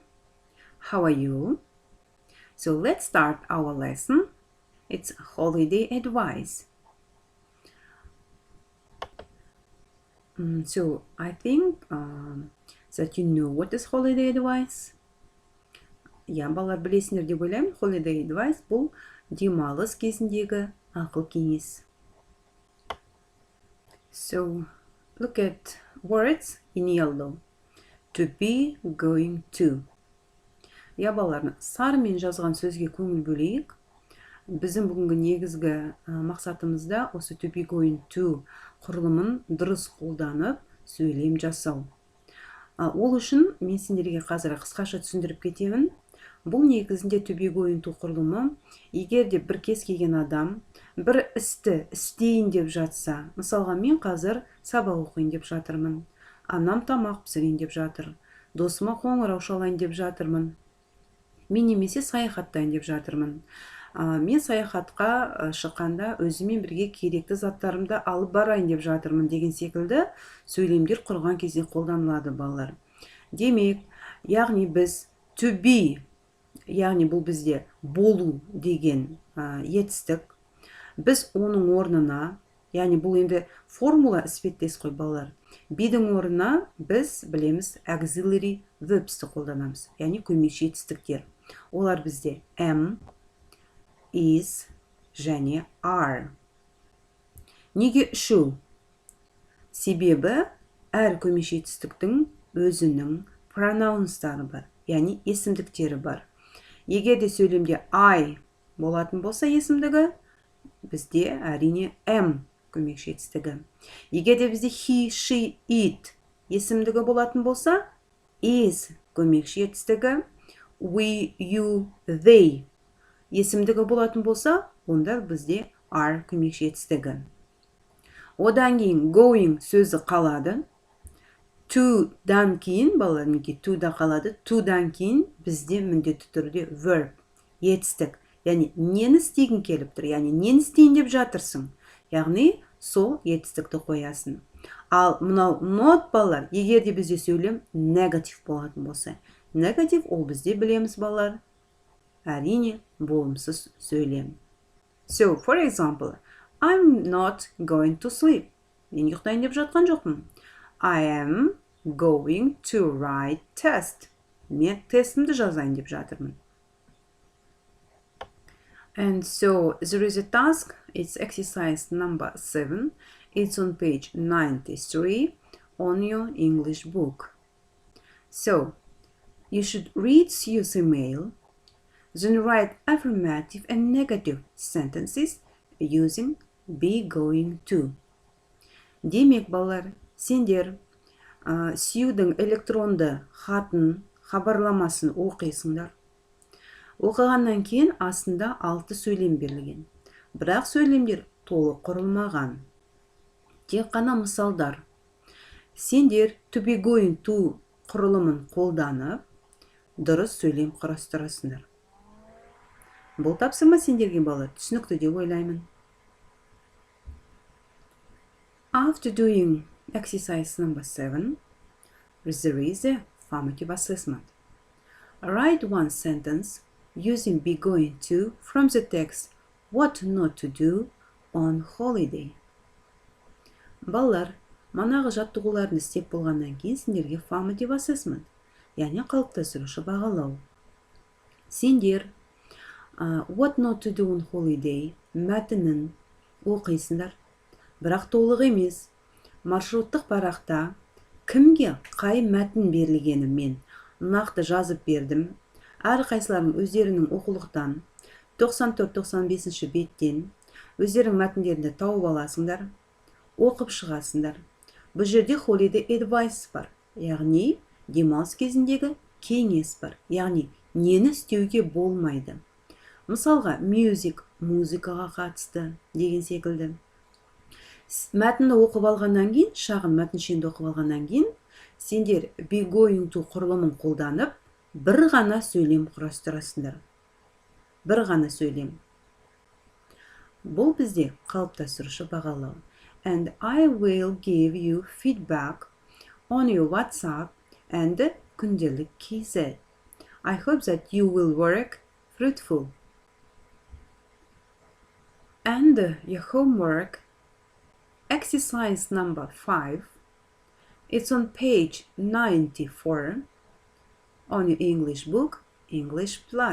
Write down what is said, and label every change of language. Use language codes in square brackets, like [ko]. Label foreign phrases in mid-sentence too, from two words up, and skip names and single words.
[en] How are you? So let's start our lesson. It's holiday advice. So I think that you know what is holiday advice. [kk] Ja, балалар білесіңдер деп ойлаймын. [en] Holiday advice [kk] бұл демалыс кезіндегі ақыл кеңес. [en] So look at words in yellow. To be, going to. [kk] Ja, балалар, сарымен жазған сөзге көңіл бөлейік. Біздің бүгінгі негізгі мақсатымызда осы [en] to be, going to [kk] құрылымын дұрыс қолданып сөйлем жасау. Ол үшін мен сендерге қазір қысқаша түсіндіріп кетемін. Бұл негізінде [en] to be, going to [kk] құрылымы, егер де бір кез келген адам бір істі істейін деп жатса, мысалға мен қазір сабақ оқиын деп жатырмын, анам тамақ пісірейін деп жатыр, досыма қоңырау шалайын деп жатырмын, мен немесе саяхаттайын деп жатырмын. Мен саяхатқа шыққанда өзімен бірге керекті заттарымды алып барайын деп жатырмын деген секілді сөйлемдер құрған кезде қолданылады, балалар. Демек, яғни біз [en] to be, [kk] яғни бұл бізде болу деген етістік, біз оның орнына, яғни бұл енді формула іспеттес қой, балалар. Be-дің орнына біз білеміз [en] auxiliary verbs'ті [kk] қолданамыз, яғни көмекші етістіктер. Олар бізде am, is және are. Неге үшеу? Себебі әр көмекші етістіктің өзінің пронаунстары бар, яғни есімдіктері бар. Егер де сөйлемде I болатын болса есімдігі, бізде әрине am көмекші етістігі. Егер де бізде [en] he, she, it [kk] есімдігі болатын болса, is көмекші етістігі, [en] we, you, they [kk] есімдігі болатын болса, онда бізде are көмекші етістігі. Одан кейін going сөзі қалады. To-дан кейін, балалар, мінекей to-да қалады. To-дан кейін бізде міндетті түрде verb, етістік. Яғни нені істегің келіп тұр, яғни нені істейін деп жатырсың. Яғни сол етістікті қоясың. Ал мынау not, балалар, егер де бізде сөйлем негатив болатын болса. Негатив ол бізде білеміз, балалар, әрине болымсыз сөйлем. [en] So, for example, I'm not going to sleep. [kk] Мен ұйықтайын деп жатқан жоқпын. [en] I am going to write test. [kk] Мен тестімді жазайын деп жатырмын. [en] And so, there is a task. It's exercise number 7. It's on page 93 on your English book. So, you should read Sue's email, then write affirmative and negative sentences using be, going to. [kk] Демек, балалар, сендер Сьюдің электронды хатын, хабарламасын оқисыңдар. Оқығаннан кейін астында 6 сөйлем берілген. Бірақ сөйлемдер толық құрылмаған. Тек қана мысалдар. Сендер [en] to be, going to [kk] құрылымын қолданып, дұрыс сөйлем құрастырасыңдар. Бұл тапсырма сендерге, балалар, түсінікті деп ойлаймын. [en] After doing exercise number 7, there is a formative assessment. Write one sentence using be, going to from the text what not to do on holiday. [kk] Балалар, манағы жаттығуларын істеп болғаннан кейін сендерге [en] formative assessment, [kk] яғни қалыптастырушы бағалау. Сендер [en] what not to do on holiday [kk] мәтінін оқисыңдар. Бірақ толық емес. Маршруттық парақта кімге қай мәтін берілгені мен нақты жазып бердім. Әр қайсыларың өздерінің оқулықтан 94-95 беттен өздерің мәтіндерді тауып аласыңдар, оқып шығасыңдар. Бұл жерде [en] holiday advice [kk] бар, яғни демалыс кезіндегі кеңес бар, яғни нені істеуге болмайды. Мысалға, music, музыкаға қатысты деген секілді. Мәтінді оқып алғаннан кейін, шағын мәтіншенді оқып алғаннан кейін, сендер [en] be, going to [kk] құрылымын қолданып, бір ғана сөйлем құрастырасыңдар. Бір ғана сөйлем. Бұл бізде қалыптастырушы бағалау. [en] And I will give you feedback on your WhatsApp and Gündelik KZ. I hope that you will work fruitful. And your homework, exercise number 5, it's on page 94 on your English book, English Plus.